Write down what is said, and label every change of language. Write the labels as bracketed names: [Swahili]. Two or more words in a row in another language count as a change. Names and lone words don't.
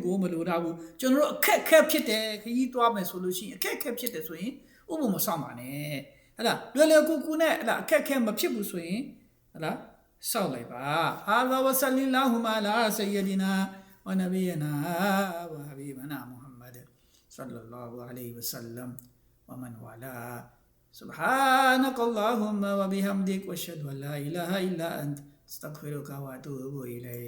[Burmese] ကိုမလိုလားဘူးကျွန်တော်တို့အခက်ခဲဖြစ်တယ်ခရီးသွားမယ်ဆိုလို့ရှိရင်အခက်ခဲဖြစ်တယ်ဆိုရင်ဥပုသ်မဆောင်ပါနဲ့လွယ်လွယ်ကူကူနဲ့အခက်ခဲမဖြစ်ဘူးဆိုရင်စောင့်လိုက်ပါ [Arabic] وصلى الله على سيدنا ونبينا وحبيبنا محمد صلى الله عليه وسلم ومن والاه سبحانك اللهم وبحمدك واشهد ان لا اله الا انت استغفرك واتوب اليك